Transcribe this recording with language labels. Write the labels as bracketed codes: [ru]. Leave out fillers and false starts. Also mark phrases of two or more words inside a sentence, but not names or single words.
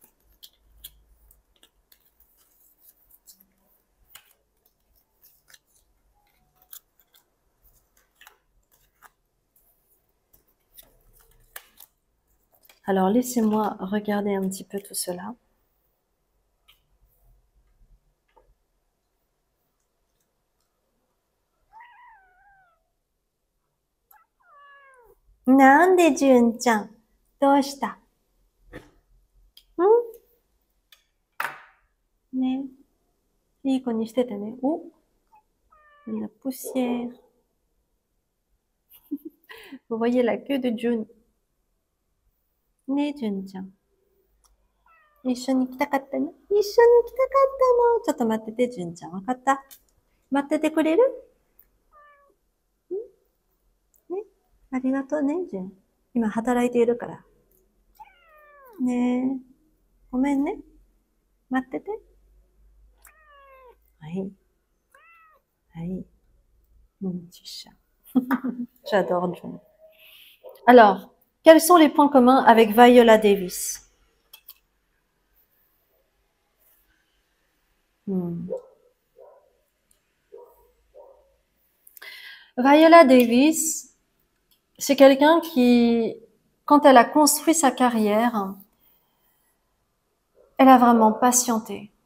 [fr] Alors, laissez-moi regarder un petit peu tout cela. [ja] Nande Jun-chan, doushita? Ne, いい子にしててね。 [fr] Oh, la poussière. Vous voyez la queue de Jun. [ja] Ne, Jun-chan. 一緒に来たかったね。一緒に来たかったの。ちょっと待ってて、Junちゃん。わかった？待っててくれる？ね。ありがとうね、Jun。今働いているから。ねえ。ごめんね。待ってて。はい。はい。 [fr] petit chat. J'adore Jun. Alors, quels sont les points communs avec Viola Davis? Viola Davis, c'est quelqu'un qui, quand elle a construit sa carrière, elle a vraiment patienté.